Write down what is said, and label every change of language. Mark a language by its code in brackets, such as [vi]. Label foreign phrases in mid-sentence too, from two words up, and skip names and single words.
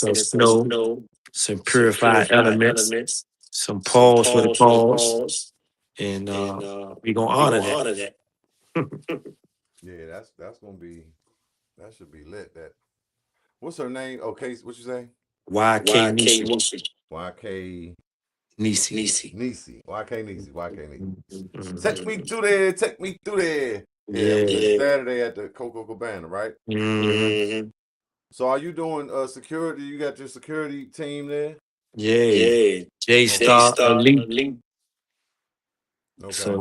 [en] us some sent us some snow, snow, some some purified purified elements, elements, some some pause for the pause for the pause, pause, and and we gonna we honor gonna that. honor that. Yeah, that's gonna be that should be lit. That what's her name? Okay, what you say? YK YK Nisi. Nisi. YK Nisi. Nisi. Nisi. YK Nisi. YK Nisi. Take Mhm. me through there. Take me through there. Yeah, that was Yeah. this Yeah. Saturday at the Coco Cabana, right? Hmm. Mm-hmm. So are you doing security? You got your security team there? Yeah. Yeah. J They Okay. Star start Elite. elite. Okay.